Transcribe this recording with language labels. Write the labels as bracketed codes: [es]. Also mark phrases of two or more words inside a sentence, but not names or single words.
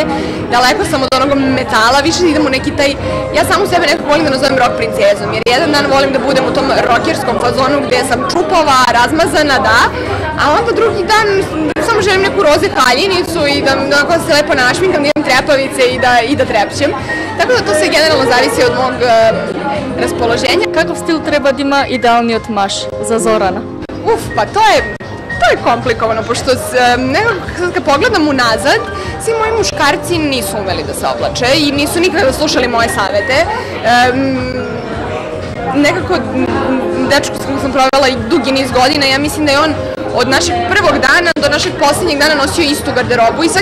[sr] Daleko sam od onog metala, više idem u neki taj, ja samu sebe nekako volim da nazovem rock princezom, jer jedan dan volim da budem u tom rockerskom fazonu gdje sam čupava, razmazana, da, a onda drugi dan samo želim neku roze haljinicu i da se lepo našminkam, da imam trepavice i da trepćem. Tako da to se generalno zavisi od mog raspoloženja. [mk] Каков стил треба да има идеалниот маж за Зорана? [sr] Pa to je komplikovano, pošto nekako kad pogledam unazad, svi moji muškarci nisu umeli da se oblače i nisu nikada slušali moje savete. Nekako, dečko s kojim sam provela i dugi niz godina, ja mislim da je on od našeg prvog dana do našeg posljednjeg dana nosio istu garderobu i